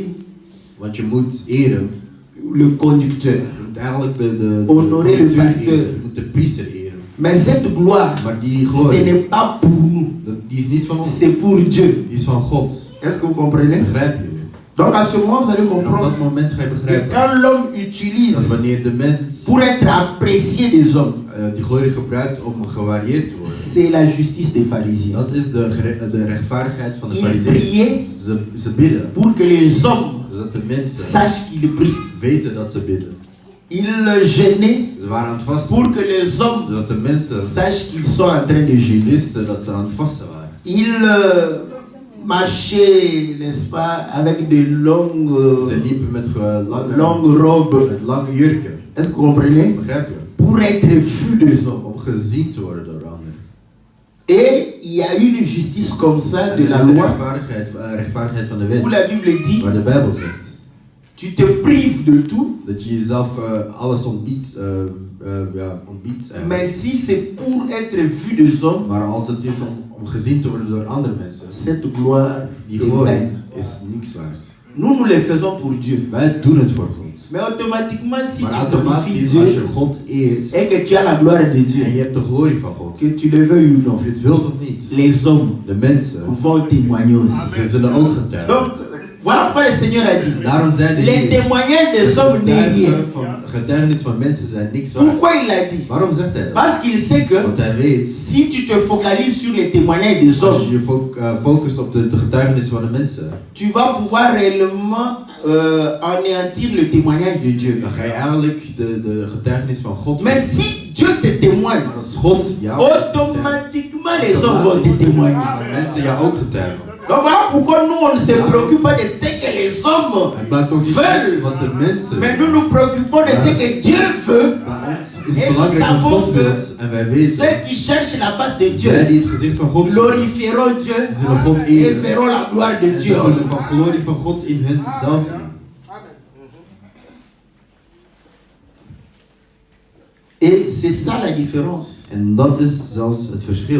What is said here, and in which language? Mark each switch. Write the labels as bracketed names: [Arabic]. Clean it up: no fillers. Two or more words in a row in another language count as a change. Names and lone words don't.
[Dutch] Want je moet eren, [French] le conducteur. [Dutch] je moet eigenlijk de [French] Honorer le pasteur. [Dutch] eren, je moet de priester eren. [French] Mais cette gloire, [Dutch] Maar die [French] ce [Dutch] glorie, [French] n'est pas pour nous, [Dutch] die is niet van ons, [French] c'est pour Dieu. [Dutch] die is van God. [French] Est-ce que vous comprenez? [Dutch] Begrijp je? [French] Donc à ce moment, vous allez [Dutch] En op [French] comprendre [Dutch] dat moment ga je [French] que [Dutch] begrijpen [French] quand l'homme [Dutch] dat [French] utilise [Dutch] wanneer de mens [French] pour être apprécié des hommes, [Dutch] die glorie gebruikt om gewaardeerd te worden, [French] c'est la justice des pharisiens. [Dutch] dat is de rechtvaardigheid van de [French] Ils [Dutch] Farizeeën. [French] priaient [Dutch] Ze bidden, [French] pour que les hommes [Dutch] zodat de mensen [French] sachent qu'ils prient. [Dutch] weten dat ze bidden. [French] Ils jeûnaient [Dutch] Ze waren aan het vasten, [French] pour que les hommes [Dutch] zodat de mensen [French] sachent qu'ils sont en train de jeûner. [Dutch] wisten dat ze aan het vasten waren. [French] Ils marchaient, n'est-ce pas, avec de [Dutch] Ze [French] longues [Dutch] liepen met [French] robes. [Dutch] met lange jurken. [French] Est-ce que vous comprenez? [Dutch] Begrijp je? [French] Pour être vus des hommes. [Dutch] Om gezien te worden door anderen. [French] Et il y a une justice comme ça [Dutch] En [French] de [Dutch] dit [French] la [Dutch] is de [French] loi [Dutch] rechtvaardigheid van de [French] où [Dutch] wet. [French] la Bible dit [Dutch] Waar de Bijbel zegt [French] tu te prives de tout, [Dutch] dat je jezelf alles ontbiedt. Ontbiedt [French] mais si c'est pour être vu des hommes, [Dutch] maar als het is om gezien te worden door andere mensen, [French] cette gloire [Dutch] die [French] est [Dutch] glorie [French] vaine. [Dutch] is niks waard. [French] Nous le faisons pour Dieu. [Dutch] Wij doen het voor God. [French] Mais automatiquement, si [Dutch] Maar [French] tu glorifies [Dutch] automatisch, als je [French] Dieu [Dutch] God eert [French] et que tu as la gloire de [Dutch] en je [French] Dieu, [Dutch] hebt de glorie van God, [French] que tu le veuilles ou non, [Dutch] of je het wilt of niet, [French] les hommes [Dutch] de mensen, [French] vont témoigner aussi. [Dutch] ze zullen ook getuigen. [French] Donc, voilà pourquoi le Seigneur a dit [Dutch] Daarom zei de [French] les [Dutch] Heer, [French] témoignages des hommes n'est rien. [Dutch] getuigenis van mensen zijn niks waard. [French] Pourquoi il l'a dit? [Dutch] Waarom zegt hij dat? [French] Parce qu'il sait que [Dutch] Want hij weet, [French] si tu te focalises sur les témoignages des [Dutch] als [French] hommes, [Dutch] je je focust op de getuigenis van de mensen, [French] tu vas pouvoir réellement anéantir le témoignage de Dieu. [Dutch] dan ga je eigenlijk de getuigenis van God. [French] Mais si Dieu te témoigne, [Dutch] Maar als God jou [French] automatiquement les hommes vont te témoigner. [Dutch] gaan mensen jou ook getuigen. [French] Donc voilà pourquoi nous on ne se préoccupe pas de ce que les hommes [Dutch] Het maakt ons niet uit wat de mensen. [French] mais nous nous préoccupons de ce que Dieu veut. [Dutch] Bij ons is het belangrijk wat God wil. En wij weten, [French] Ceux qui cherchent la face de [Dutch] zij [French] Dieu [Dutch] die het gezicht van God zoeken, [French] glorifieront Dieu [Dutch] zullen God [French] et [Dutch] eren. [French] verront la gloire de [Dutch] En [French] Dieu. [Dutch] ze zullen van glorie van God in hen zelf zien. [French] Et c'est ça la différence [Dutch] En dat is zelfs het verschil